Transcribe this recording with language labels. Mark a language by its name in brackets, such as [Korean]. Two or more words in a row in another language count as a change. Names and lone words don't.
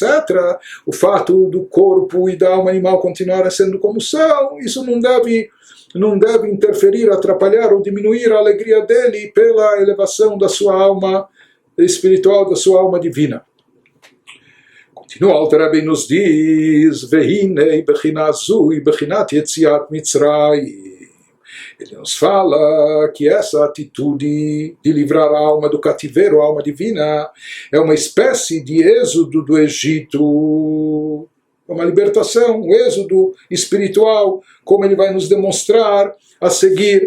[Portuguese] O fato do corpo e da alma animal continuarem sendo como são, isso não deve interferir, atrapalhar ou diminuir a alegria dele pela elevação da sua alma espiritual, da sua alma divina. Continua, Alter Rebbe nos diz, [Hebrew] והנה בחינה זו בחינת יציאת מצרים. [Portuguese] Ele nos fala que essa atitude de livrar a alma do cativeiro, a alma divina, é uma espécie de êxodo do Egito, uma libertação, um êxodo espiritual, como ele vai nos demonstrar a seguir.